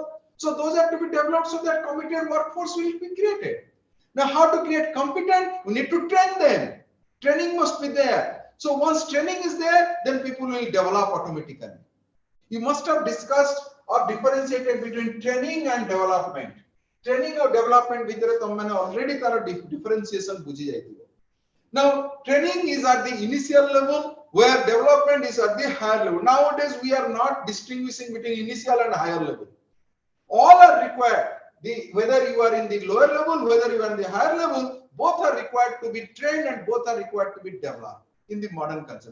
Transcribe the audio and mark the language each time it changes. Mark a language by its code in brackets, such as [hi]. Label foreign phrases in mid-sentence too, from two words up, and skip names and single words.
[en] So those have to be developed so that committed workforce will be created. Now, how to create competent? We need to train them. Training must be there. So once training is there, then people will develop automatically. You must have discussed or differentiated between training and development. Training or development [or] ଭିତରେ ତମମାନେ already ତାର differentiation ବୁଝି ଯାଇଥିବ. [en] Now, training is at the initial level, where development is at the higher level. Nowadays, we are not distinguishing between initial and higher level. All are required. Whether you are in the lower level, whether you are in the higher level, both are required to be trained and both are required to be developed in the modern culture.